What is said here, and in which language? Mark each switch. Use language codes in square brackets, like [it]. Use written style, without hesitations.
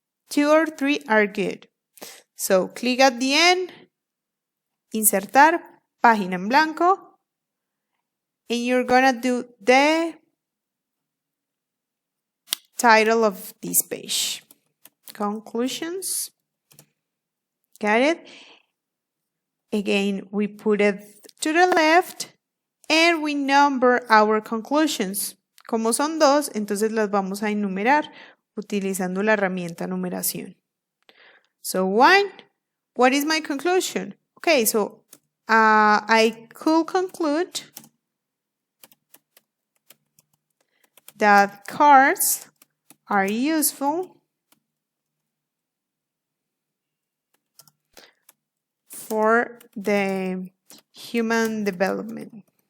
[en] 2 or 3 are good. So click at the end, insertar, página en blanco, and you're gonna do the title of this page. Conclusions. Got it? Again, we put it to the left and we number our conclusions. [es] Como son 2, entonces las vamos a enumerar utilizando la herramienta numeración. [en] So 1, what is my conclusion? Okay, so I could conclude that cars are useful for the human development.